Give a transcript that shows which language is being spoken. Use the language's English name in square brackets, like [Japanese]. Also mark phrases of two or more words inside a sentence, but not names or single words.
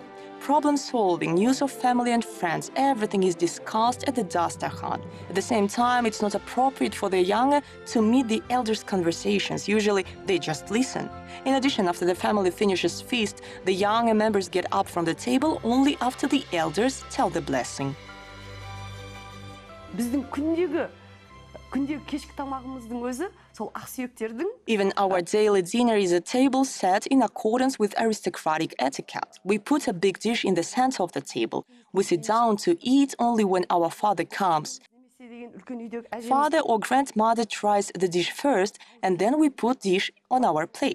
[English] Problem-solving, news of family and friends, everything is discussed at the dastakhan. At the same time, it's not appropriate for the younger to meet the elders' conversations. Usually, they just listen. In addition, after the family finishes feast, the younger members get up from the table only after the elders tell the blessing. [Kazakh] Біздің күндегі кешкі тамағымыздың өзі сол ақсүйектердің. [English] Even our daily dinner is a table set in accordance with aristocratic etiquette. We put a big dish in the center of the table. We sit down to eat only when our father comes. Father or grandmother tries the dish first, and then we put dish on our plate.